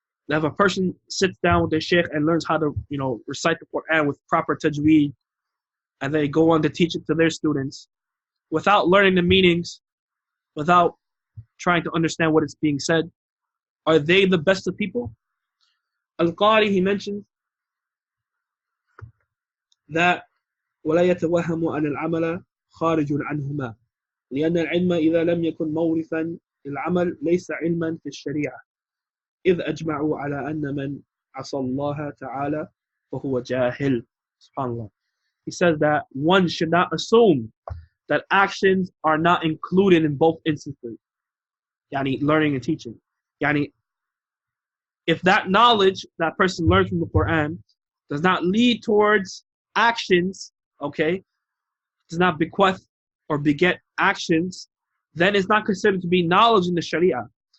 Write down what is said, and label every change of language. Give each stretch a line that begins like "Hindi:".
English: If a person sits down with their sheikh and learns how to, recite the Quran with proper tajweed, and they go on to teach it to their students, without learning the meanings, without trying to understand what is being said, are they the best of people?
Arabic: Al-Qari,
English: he mentions that
Arabic: وَلَا يَتَوَهَّمُ أَنَ الْعَمَلَ خَارِجٌ عَنْهُمَا لأن العلم إذا لم يكن مورثا للعمل ليس علما في الشريعة إذ أجمعوا على أن من عصى الله تعالى فهو جاهل. SubhanAllah.
English: He says that one should not assume that actions are not included in both instances, learning and teaching. If that knowledge that person learns from the Quran does not lead towards actions, does not bequeath or beget actions, then it's not considered to be knowledge in the Sharia.